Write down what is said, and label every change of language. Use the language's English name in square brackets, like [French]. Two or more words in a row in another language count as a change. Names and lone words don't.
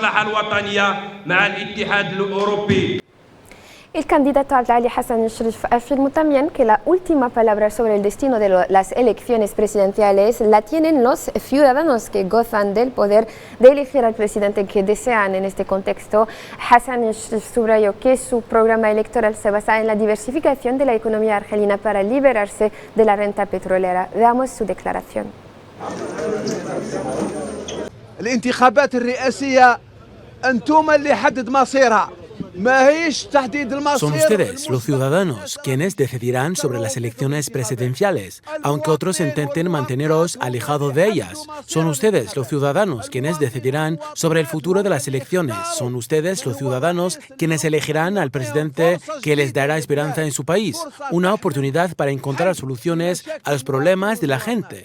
[Spanish] El candidato Ali Hassan Sharif afirmó también que la última palabra sobre el destino de las elecciones presidenciales la tienen los ciudadanos que gozan del poder de elegir al presidente que desean. En este contexto, Hassan Sharif subrayó que su programa electoral se basa en la diversificación de la economía argelina para liberarse de la renta petrolera. Veamos su declaración. [Arabic] الانتخابات الرئاسية أنتم اللي حدد مصيرها. [Spanish] Son ustedes, los ciudadanos, quienes decidirán sobre las elecciones presidenciales, aunque otros intenten manteneros alejados de ellas. Son ustedes, los ciudadanos, quienes decidirán sobre el futuro de las elecciones. Son ustedes, los ciudadanos, quienes elegirán al presidente que les dará esperanza en su país, una oportunidad para encontrar soluciones a los problemas de la gente.